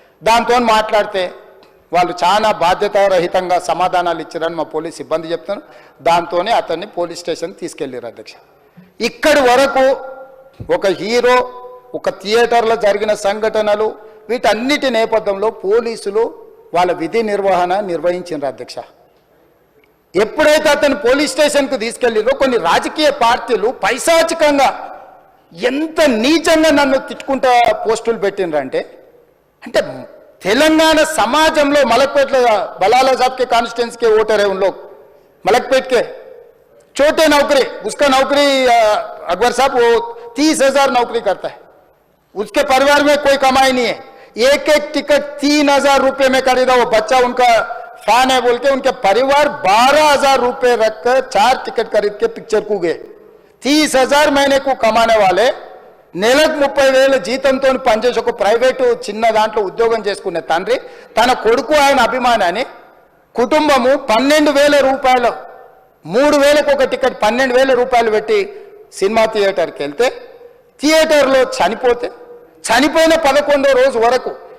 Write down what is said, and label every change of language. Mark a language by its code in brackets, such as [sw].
[te] దాంతో మాట్లాడితే వాళ్ళు చాలా బాధ్యతారహితంగా సమాధానాలు ఇచ్చారని మా పోలీస్ సిబ్బంది చెప్తాను. దాంతోనే అతన్ని పోలీస్ స్టేషన్ తీసుకెళ్ళారు అధ్యక్ష. ఇక్కడి వరకు ఒక హీరో, ఒక థియేటర్లో జరిగిన సంఘటనలు, వీటన్నిటి నేపథ్యంలో పోలీసులు వాళ్ళ విధి నిర్వహణ నిర్వహించారు అధ్యక్ష. ఎప్పుడైతే అతను పోలీస్ స్టేషన్కు తీసుకెళ్ళిరో కొన్ని రాజకీయ పార్టీలు పైశాచికంగా ఎంత నీచంగా నన్ను తిట్టుకుంటా పోస్టులు పెట్టినరంటే, అంటే తెలంగాణ समाजంలో [hi] मलकपेट बलाला साहब के कॉन्स्टिट्यूंसी के वोटर है, उन लोग मलकपेट के छोटे नौकरी, उसका नौकरी अकबर साहब वो 30,000 नौकरी करता है, उसके परिवार में कोई कमाई नहीं है, एक टिकट 3,000 रुपये में खरीदा, वो बच्चा उनका फैन है बोल के उनके परिवार 12,000 रुपये रखकर 4 टिकट खरीद के पिक्चर को गए। 30,000 महीने को कमाने वाले [te] నెలకు 30,000 జీతంతో పనిచేసి ఒక ప్రైవేటు చిన్న దాంట్లో ఉద్యోగం చేసుకునే తండ్రి తన కొడుకు ఆయన అభిమానాన్ని కుటుంబము 12,000 రూపాయలు 3,000కు ఒక టికెట్ 12,000 రూపాయలు పెట్టి సినిమా థియేటర్కి వెళ్తే థియేటర్లో చనిపోయిన 11వ రోజు వరకు